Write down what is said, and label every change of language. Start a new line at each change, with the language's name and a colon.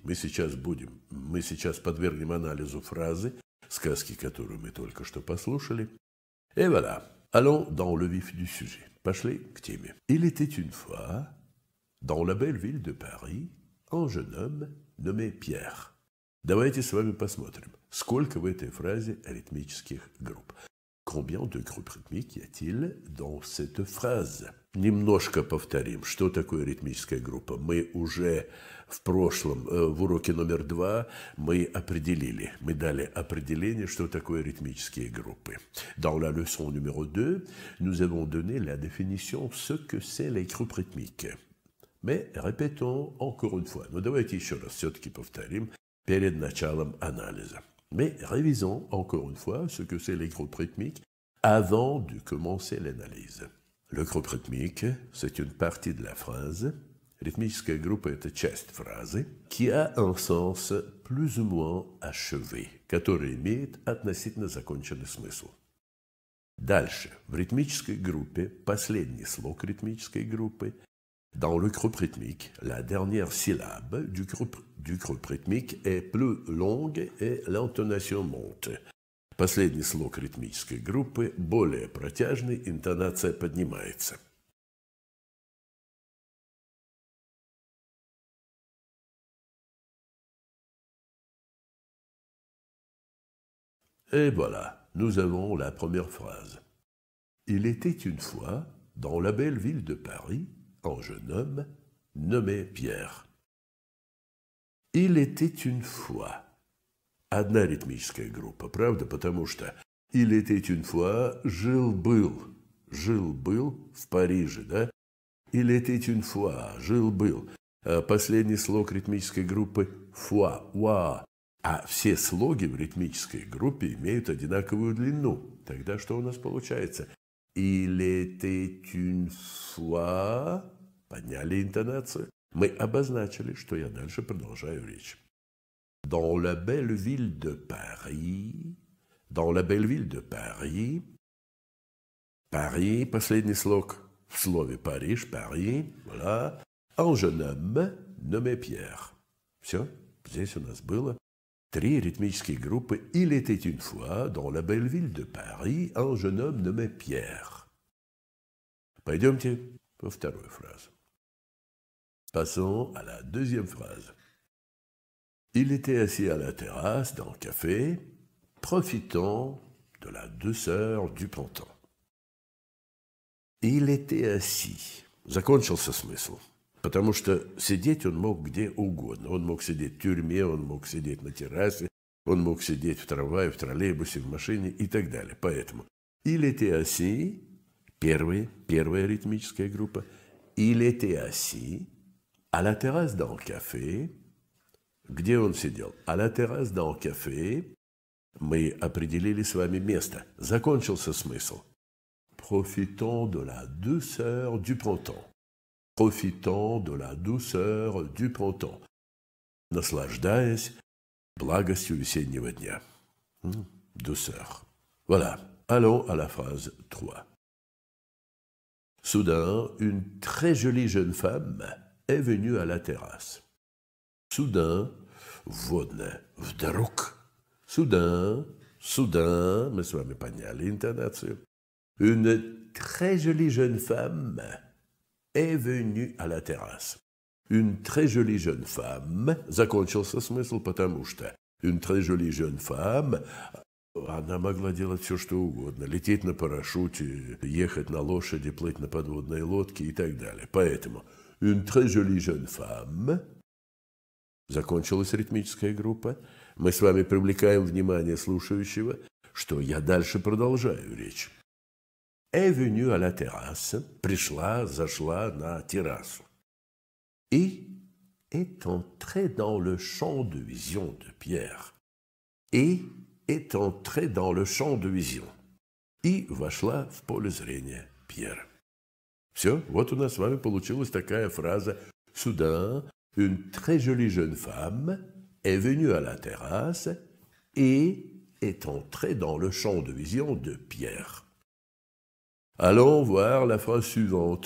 Russian: Мы сейчас подвергнем анализу фразы сказки, которую мы только что послушали.
French: Et voilà, allons dans le vif du sujet.
Russian: Пошли к теме.
French: Il était une fois, dans la belle ville de Paris, un jeune homme nommé Pierre.
Russian: Давайте с вами посмотрим, сколько в этой фразе ритмических групп.
French: Combien de groupes rythmiques y a-t-il dans cette phrase?
Russian: Немножко повторим, что такое ритмическая группа. Мы уже в прошлом, в уроке номер 2, мы дали определение, что такое ритмические группы.
French: Dans la leçon numéro 2, nous avons donné la définition ce que c'est les groupes rythmiques. Mais répétons encore une fois.
Russian: Ну, давайте еще раз все-таки повторим перед началом анализа.
French: Mais révisons encore une fois ce que c'est les groupes rythmiques avant de commencer l'analyse. Le groupe rythmique, c'est une partie de la phrase.
Russian: Ритмическая группа – это часть фразы,
French: qui a un sens plus ou moins achevé,
Russian: который имеет относительно законченный смысл. Дальше. В ритмической группе последний слог ритмической группы.
French: Dans le groupe rythmique, la dernière syllabe du groupe rythmique est plus longue et l'intonation monte.
Russian: Последний слог ритмической группы более протяжный, интонация поднимается.
French: Et voilà, nous avons la première phrase. Il était une fois, dans la belle ville de Paris, un jeune homme nommé Pierre. Il était une fois.
Russian: Одна ритмическая группа, правда? Потому что
French: il était une fois,
Russian: жил-был в Париже, да?
French: Il était une fois,
Russian: жил-был. Последний слог ритмической группы fois, wa. А все слоги в ритмической группе имеют одинаковую длину. Тогда что у нас получается?
French: Il était une fois.
Russian: Подняли интонацию. Мы обозначили, что я дальше продолжаю речь.
French: Dans la belle ville de Paris. Dans la belle ville de Paris.
Russian: Paris, последний слог в слове Париж, Paris, voilà.
French: Un jeune homme nommé Pierre.
Russian: Все, здесь у нас было 3 ритмические группы.
French: Il était une fois, dans la belle ville de Paris, un jeune homme nommé Pierre.
Russian: Пойдемте во вторую фразу.
French: Passons à la deuxième phrase. Il était assis à la terrasse d'un café, profitant de la douceur du printemps. Il était assis.
Russian: Закончился смысл. Потому что сидеть он мог где угодно. Он мог сидеть в тюрьме, он мог сидеть на террасе, он мог сидеть в трамвае, в троллейбусе, в машине и так далее. Поэтому
French: il était assis,
Russian: первая ритмическая группа,
French: il était assis à la terrasse d'un café.
Russian: Где он сидел?
French: À la terrasse d'un café.
Russian: Мы определили с вами место. Закончился смысл.
French: Profitant de la douceur du printemps. profitant de la douceur du printemps,
Russian: наслаждаясь благостью весеннего дня.
French: Douceur. Voilà. Allons à la phrase 3. Soudain, une très jolie jeune femme est venue à la terrasse.
Russian: Soudain, водно, вдруг. Soudain, мы с вами поняли интонацию.
French: Une très jolie jeune femme est venue à la terrasse. Une très jolie jeune femme,
Russian: закончился смысл, потому что
French: une très jolie jeune femme,
Russian: она могла делать все, что угодно. Лететь на парашюте, ехать на лошади, плыть на подводной лодке и так далее. Поэтому
French: une très jolie jeune femme,
Russian: закончилась ритмическая группа, мы с вами привлекаем внимание слушающего, что я дальше продолжаю речь.
French: Est venue à la terrasse,
Russian: пришла, зашла на террасу.
French: Et est entrée dans le champ de vision de Pierre. Et est entrée dans le champ de vision.
Russian: И вошла в поле зрения Пьера. Все, вот у нас с вами получилась такая фраза.
French: Soudain, une très jolie jeune femme est venue à la terrasse et est entrée dans le champ de vision de Pierre. Allons voir la phrase suivante.